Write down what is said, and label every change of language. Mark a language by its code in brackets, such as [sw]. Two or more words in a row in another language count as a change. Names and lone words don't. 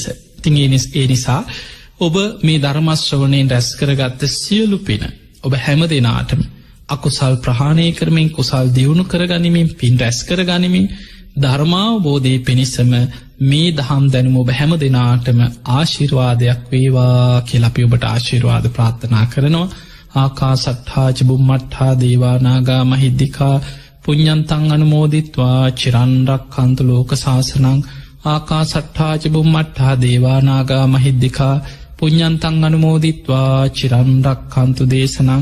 [si] ඉතින් ඒ නිසා ඔබ මේ ධර්ම ශ්‍රවණයෙන් රැස් කරගත්ත සියලු පින ඔබ හැම දිනාටම අකුසල් ප්‍රහාණය කරමින් කුසල් දියුණු කරගනිමින් පින් රැස් කරගනිමින් ධර්මාවබෝධයේ පිණිසම මේ දහම් දැනුම ඔබ හැම දිනාටම ආශිර්වාදයක් වේවා කියලා අපි ඔබට ආශිර්වාද ප්‍රාර්ථනා කරනවා. [pi] ආකාසට්ඨා ච බුම්මට්ඨා දේවා නාග මහිද්దికා පුඤ්ඤන්තං අනුමෝදිත්වා චිරන් රක්ඛන්තු ලෝක සාසනං. ආකාසට්ඨා ච බුම්මට්ඨා දේවා නාග මහිද්దికා පුඤ්ඤන්තං අනුමෝදිත්වා චිරන් රක්ඛන්තු දේශනං.